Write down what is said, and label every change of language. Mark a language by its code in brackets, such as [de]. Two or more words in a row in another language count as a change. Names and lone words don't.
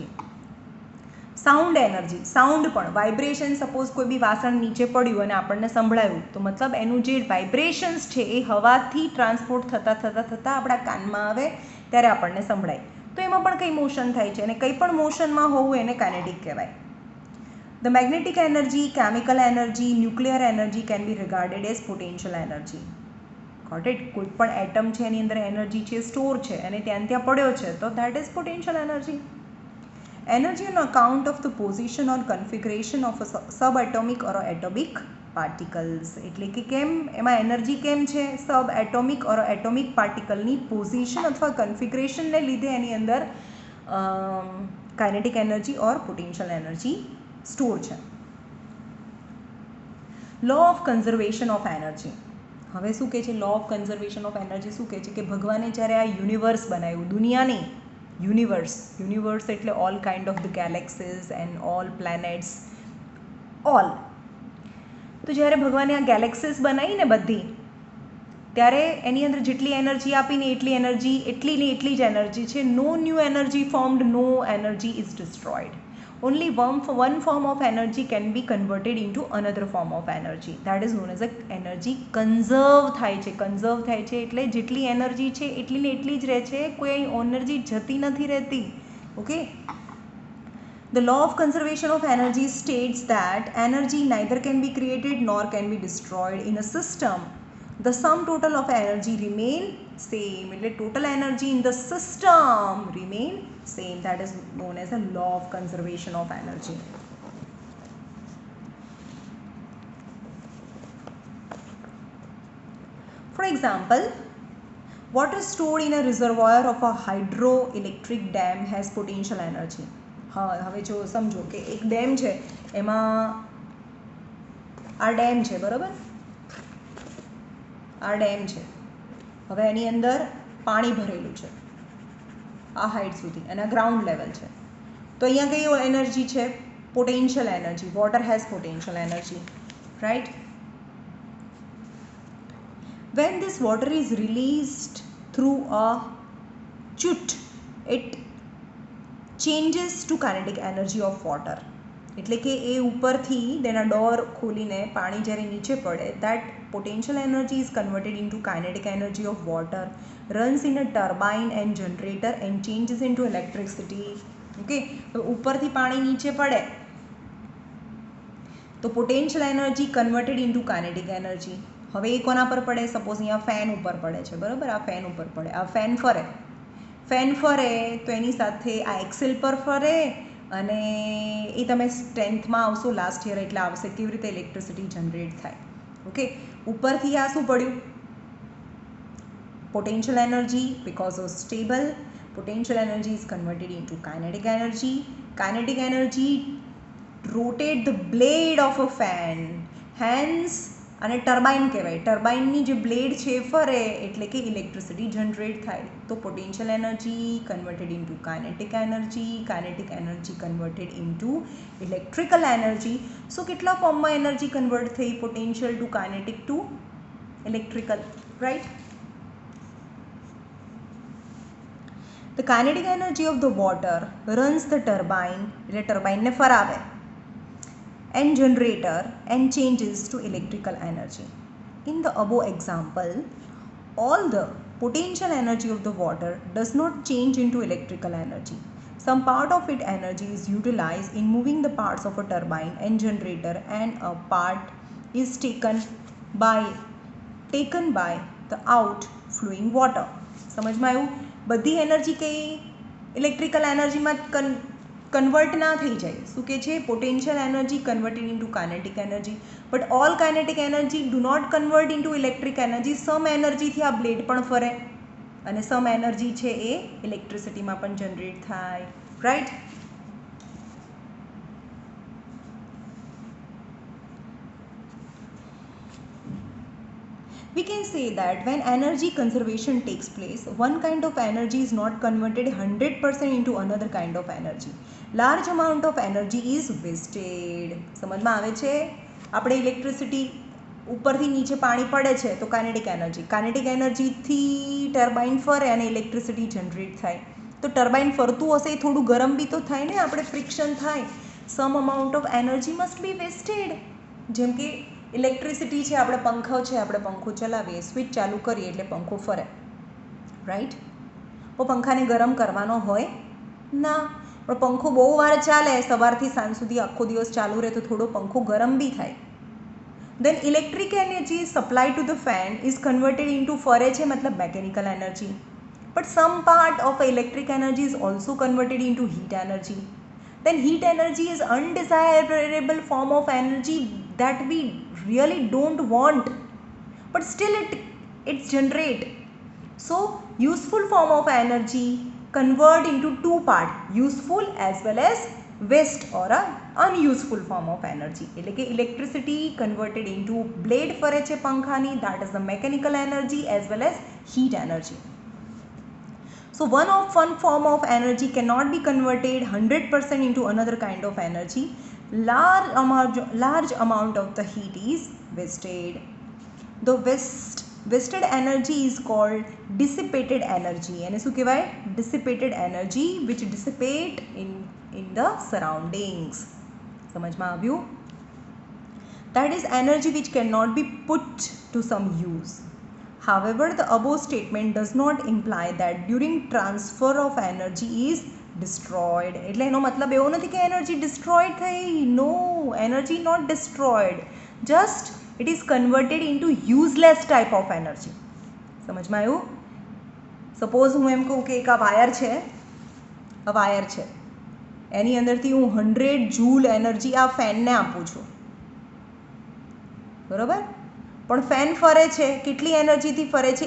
[en] sound energy, [gu] સાઉન્ડ પણ વાઇબ્રેશન, સપોઝ કોઈ બી વાસણ નીચે પડ્યું અને આપણને સંભળાયું તો મતલબ એનું જે વાઇબ્રેશન્સ છે એ હવાથી ટ્રાન્સપોર્ટ થતાં આપણા કાનમાં આવે ત્યારે આપણને સંભળાય. તો એમાં પણ કંઈ મોશન થાય છે અને કંઈ પણ મોશનમાં હોવું એને કાઇનેટિક કહેવાય. [en] The magnetic energy, chemical energy, nuclear energy can be regarded as potential energy. Got it? [gu] કોઈ પણ એટમ છે એની અંદર એનર્જી છે સ્ટોર છે અને ત્યાં પડ્યો છે તો [en] that is potential energy. Energy on account of the position or configuration of a subatomic or atomic particles. [gu] એટલે કે કેમ એમાં એનર્જી કેમ છે [en] sub atomic or atomic [gu] પાર્ટિકલની પોઝિશન અથવા કન્ફિગરેશનને લીધે એની અંદર [en] kinetic energy or potential energy [gu] સ્ટોર છે. [en] law of conservation of energy. [gu] હવે શું કહે છે [en] law of conservation of energy [gu] શું કહે છે કે ભગવાને જ્યારે આ યુનિવર્સ બનાવ્યું, દુનિયા નહીં, યુનિવર્સ એટલે [en] all kind of the galaxies and all planets all. [gu] તો જ્યારે ભગવાને આ ગેલેક્સીઝ બનાવી ને બધી, ત્યારે એની અંદર જેટલી એનર્જી આપીને એટલી જ એનર્જી છે. [en] no new energy formed, no energy is destroyed. only one form of energy can be converted into another form of energy. that is known as a energy conserve [gu] થાય છે એટલે જેટલી એનર્જી છે એટલી ને એટલી જ રહે છે, કોઈ એનર્જી જતી નથી રહેતી. ઓકે. [en] The law of conservation of energy states that energy neither can be created nor can be destroyed in a system. The sum total of energy remain same. [gu] એટલે [en] total energy in the system remain same. That is known as the law of conservation of energy. For example, water stored in a reservoir of a hydroelectric dam has potential energy. [gu] હવે જો સમજો કે એક ડેમ છે, એમાં આ ડેમ છે, બરાબર, આ ડેમ છે. હવે એની અંદર પાણી ભરેલું છે આ હાઇટ સુધી અને આ ગ્રાઉન્ડ લેવલ છે. તો અહીંયા કઈ એનર્જી છે? [en] potential energy. water has potential energy, right? When this water is released through a chute, it changes to kinetic energy of water. [gu] એટલે કે એ ઉપરથી તેના ડોર ખોલીને પાણી જ્યારે નીચે પડે, [en] that potential energy is converted into kinetic energy of water, runs in a turbine and generator and changes into electricity. [gu] ઓકે. ઉપરથી પાણી નીચે પડે તો [en] potential energy converted into kinetic energy. [gu] હવે એ કોના પર પડે? સપોઝ અહીંયા ફેન ઉપર પડે છે, બરાબર, આ ફેન ઉપર પડે, આ ફેન ફરે તો એની સાથે આ એક્સેલ પર ફરે અને એ તમે 10th આવશો [en] last year [gu] એટલે આવશે કેવી રીતે ઇલેક્ટ્રિસિટી જનરેટ થાય. ઓકે. ઉપરથી આ શું પડ્યું? [en] potential energy. because of stable potential energy is converted into kinetic energy. Kinetic energy rotate the blade of a fan, hence [gu] અને ટર્બાઇન કહેવાય. ટર્બાઇનની જે બ્લેડ છે ફરે એટલે કે ઇલેક્ટ્રિસિટી જનરેટ થાય. [en] તો potential energy converted into kinetic energy converted into electrical energy. [gu] સો કેટલા ફોર્મમાં એનર્જી કન્વર્ટ થઈ? [en] potential to kinetic to electrical, right? The kinetic energy of the water runs the turbine, [gu] એટલે ટર્બાઇનને ફરાવે, [en] and generator and changes to electrical energy. In the above example, all the potential energy of the water does not change into electrical energy. Some part of its energy is utilized in moving the parts of a turbine and generator, and a part is taken by the outflowing water. [gu] સમજમાં આવ્યું? બધી એનર્જી કઈ ઇલેક્ટ્રિકલ એનર્જીમાં કન્વર્ટ ના થઈ જાય. શું કે છે? [en] potential energy converted into kinetic energy. But all kinetic energy do not convert into electric energy. [gu] સમ એનર્જીથી આ બ્લેડ પણ ફરે અને [en] some energy [gu] છે એ ઇલેક્ટ્રિસિટીમાં પણ જનરેટ થાય, રાઈટ? [en] We can say that when energy conservation takes place, one kind of energy is not converted 100% into another kind of energy. Large amount of energy is wasted. [gu] સમજમાં આવે છે? આપણે ઇલેક્ટ્રિસિટી ઉપરથી નીચે પાણી પડે છે તો કાઇનેટિક એનર્જીથી ટર્બાઇન ફરે અને ઇલેક્ટ્રિસિટી જનરેટ થાય. તો ટર્બાઇન ફરતું હશે એ થોડું ગરમ બી તો થાય ને, આપણે ફ્રિક્શન થાય. [en] some amount of energy must be wasted. [gu] જેમ કે ઇલેક્ટ્રિસિટી છે, આપણે પંખો ચલાવીએ, સ્વિચ ચાલુ કરીએ એટલે પંખો ફરે, રાઈટ? તો પંખાને ગરમ કરવાનો હોય ના. પણ પંખો બહુ વાર ચાલે, સવારથી સાંજ સુધી આખો દિવસ ચાલુ રહે તો થોડો પંખો ગરમ બી થાય. [en] Then electric energy supplied to the fan is converted into [gu] ફરે છે મતલબ [en] mechanical energy. But some part of electric energy is also converted into heat energy. Then heat energy is undesirable form of energy that we really don't want, but still it's generate. So useful form of energy convert into two part, useful as well as waste or a unuseful form of energy. [gu] એટલે કે [en] electricity converted into blade [gu] ફરે છે પંખાની, [en] that is the mechanical energy as well as heat energy. So one form of energy cannot be converted 100% into another kind of energy. Large amount of the heat is wasted. The wasted energy is called dissipated energy. [gu] એને શું કહેવાય? [en] Dissipated energy which dissipate in the surroundings. [gu] સમજમાં આવ્યું? [en] That is energy which cannot be put to some use. However, the above statement does not imply that during transfer of energy is destroyed. [gu] એટલે એનો મતલબ એવો નથી કે એનર્જી destroyed થઈ. [en] No, energy not destroyed. Just it is converted into useless type of energy. [gu] સમજમાં આવ્યું? સપોઝ હું એમ કહું કે એક આ વાયર છે, એની અંદરથી હું 100 જૂલ એનર્જી આ ફેનને આપું છું, બરાબર? પણ ફેન ફરે છે કેટલી એનર્જીથી ફરે છે?